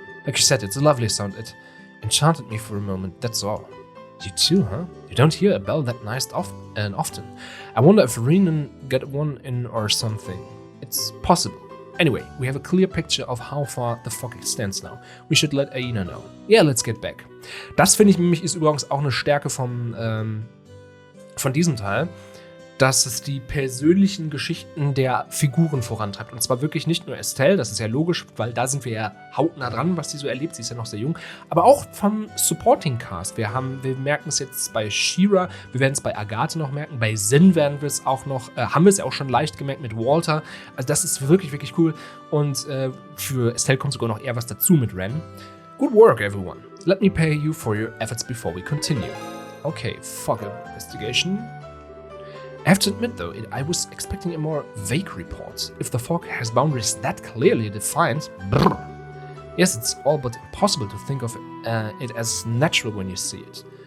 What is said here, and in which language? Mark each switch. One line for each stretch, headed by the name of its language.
English: Like you said, it's a lovely sound. It enchanted me for a moment, that's all. You too, huh? You don't hear a bell that nice often. I wonder if Renan got one in or something. It's possible. Anyway, we have a clear picture of how far the fog extends now. We should let Aina know. Yeah, let's get back.
German: Das finde ich nämlich ist übrigens auch eine Stärke von diesem Teil, dass es die persönlichen Geschichten der Figuren vorantreibt. Und zwar wirklich nicht nur Estelle, das ist ja logisch, weil da sind wir ja hautnah dran, was sie so erlebt, sie ist ja noch sehr jung, aber auch vom Supporting Cast. Wir merken es jetzt bei Shira, wir werden es bei Agathe noch merken, bei Sin werden wir es auch noch, haben wir es ja auch schon leicht gemerkt mit Walter. Also das ist wirklich, wirklich cool. Und für Estelle kommt sogar noch eher was dazu mit Ren.
English: Good work, everyone. Let me pay you for your efforts before we continue. Okay, fog investigation. I have to admit, though, I was expecting a more vague report. If the fog has boundaries that clearly defined, brr. Yes, it's all but impossible to think of it as natural when you see it.